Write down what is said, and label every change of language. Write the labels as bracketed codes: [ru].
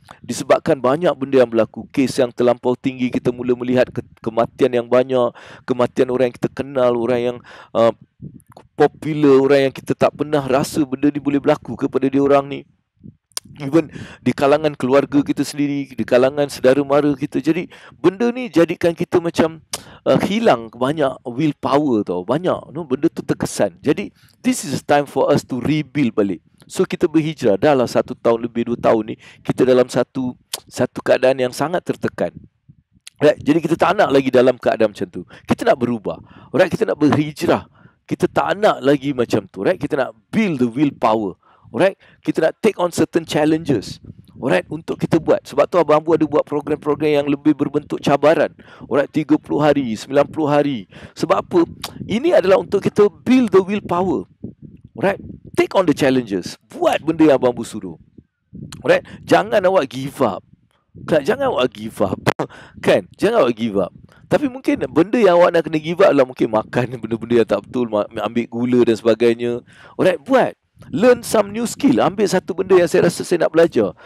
[ms] Disebabkan banyak benda yang berlaku, kes yang terlampau tinggi, kita mula melihat kematian yang banyak, kematian orang yang kita kenal, orang yang popular, orang yang kita tak pernah rasa benda ni boleh berlaku kepada dia orang ni. Even di kalangan keluarga kita sendiri, di kalangan saudara mara kita. Jadi benda ni jadikan kita macam hilang banyak willpower tau. Banyak benda tu terkesan. [en] Jadi this is time for us to rebuild balik. [ms] So kita berhijrah dah lah 1 tahun lebih, 2 tahun ni, kita dalam satu keadaan yang sangat tertekan. Right? Jadi kita tak nak lagi dalam keadaan macam tu. Kita nak berubah. Right? Kita nak berhijrah. Kita tak nak lagi macam tu. Right? Kita nak [en] build the willpower. [ms] Alright, kita nak [en] take on certain challenges. [ms] Alright, untuk kita buat. Sebab tu Abang Ambu ada buat program-program yang lebih berbentuk cabaran. Alright, 30 hari, 90 hari. Sebab apa? Ini adalah untuk kita [en] build the willpower. [ms] Alright, [en] take on the challenges. [ms] Buat benda yang Abang Ambu suruh. Alright, jangan awak give up. Jangan awak give up. Kan? Jangan awak give up. Tapi mungkin benda yang awak nak kena give up adalah mungkin makan benda-benda yang tak betul, ambil gula dan sebagainya. Alright, buat. [en] Learn some new skill. [ms] Ambil satu benda yang saya rasa saya nak belajar.